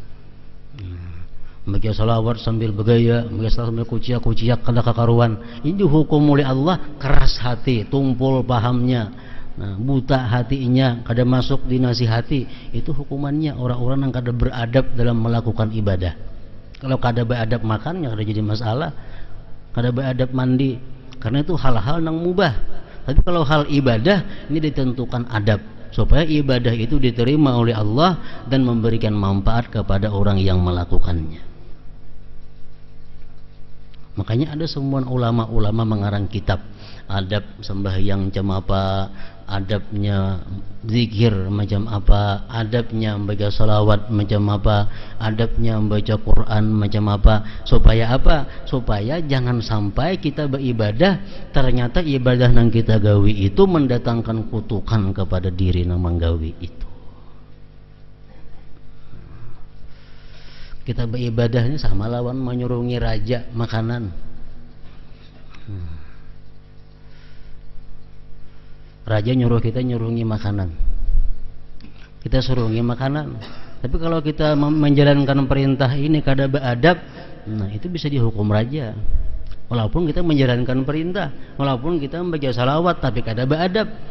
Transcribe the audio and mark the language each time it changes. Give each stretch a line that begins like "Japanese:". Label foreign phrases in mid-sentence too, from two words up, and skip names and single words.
Banjar: Baca salawat sambil bergaya, baca salawat sambil kuciak-kuciak kada kakaruan, ini dihukum oleh Allah keras hati, tumpul pahamnya, nah, buta hatinya, kada masuk di nasihati.
Indonesian: Itu hukumannya orang-orang yang kada beradab dalam melakukan ibadah. Kalau kada beradab makan, ya kada jadi masalah. Kada beradab mandi, karena itu hal-hal yang mubah. Tapi kalau hal ibadah, ini ditentukan adab supaya ibadah itu diterima oleh Allah dan memberikan manfaat kepada orang yang melakukannya. Makanya ada semua ulama-ulama mengarang kitab adab sembahyang macam apa, adabnya zikir macam apa, adabnya membaca salawat macam apa, adabnya membaca Quran macam apa. Supaya apa? Supaya jangan sampai kita beribadah ternyata ibadah yang kita gawi itu mendatangkan kutukan kepada diri yang menggawi itu.
Banjar: Kita beribadahnya sama lawan menyurungi raja makanan. Raja nyuruh kita nyurungi makanan, kita surungi makanan.
Indonesian: Tapi kalau kita menjalankan perintah ini kada beradab, nah itu bisa dihukum raja. Walaupun kita menjalankan perintah, walaupun kita membaca salawat, tapi kada beradab.